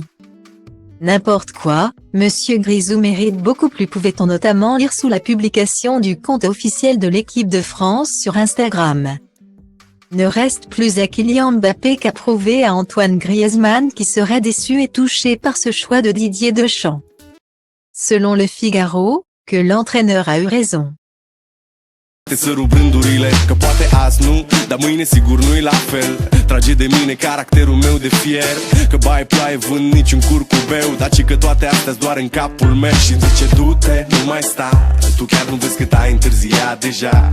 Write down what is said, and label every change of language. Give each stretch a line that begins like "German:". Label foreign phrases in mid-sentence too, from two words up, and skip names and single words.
French: N'importe quoi, Monsieur Grisou mérite beaucoup plus, pouvait-on notamment lire sous la publication du compte officiel de l'équipe de France sur Instagram. Ne reste plus à Kylian Mbappé qu'à prouver à Antoine Griezmann qui serait déçu et touché par ce choix de Didier Deschamps. Selon Le Figaro, que l'entraîneur a eu raison.
Romanian: Te sărut rândurile, că poate azi nu, dar mâine sigur nu-i la fel. Trage de mine caracterul meu de fier, că baie ploaie vând niciun curcubeu, dar ci că toate astea-s doar în capul meu. Și zice du-te, nu mai sta, tu chiar nu vezi cât ai întârziat deja.